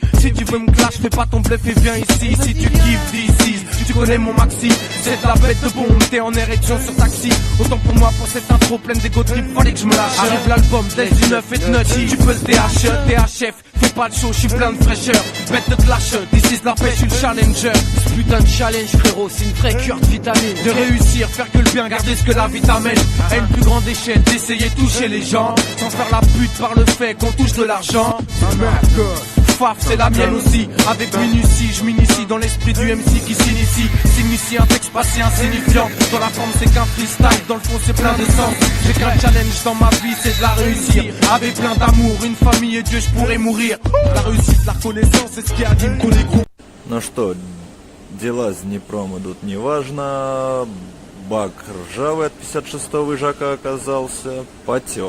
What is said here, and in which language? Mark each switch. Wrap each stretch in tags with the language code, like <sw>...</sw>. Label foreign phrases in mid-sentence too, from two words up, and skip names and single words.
<fr>Si tu veux me clash, fais pas ton bluff et viens ici. Si tu kiffes d'ici, tu connais mon maxi. C'est de la bête de bombe, t'es en érection sur taxi. Autant pour moi, pour cette intro pleine d'égo trip, fallait que je me lâche. Arrive l'album, laisse du neuf et de nutty. Tu peux le THF, fais pas le show, je suis plein de fraîcheur. Bête de clash,</fr> <en>this is</en> <fr>la pêche, je suis le challenger. Ce putain de challenge, frérot, c'est une vraie cure de vitamine. De réussir, faire que le bien, garder ce que la vie t'amène. À une plus grande échelle, d'essayer de toucher les gens. Sans faire la pute par le fait qu'on touche de l'argent. Faf, c'est la mienne aussi. Avec minutie, je m'initie dans l'esprit du MC qui s'initie. S'initie un texte passé insignifiant. Dans la forme c'est qu'un freestyle, dans le fond c'est plein de sens. J'ai qu'un challenge dans ma vie, c'est de la réussir. Avec plein d'amour, une famille et Dieu, je pourrais mourir. La réussite, la reconnaissance, c'est ce qui anime tous les groupes.</fr> <ru>Ну что, дела с Днепром идут неважно. Бак ржавый от 56-го Ижака оказался, потек.</ru>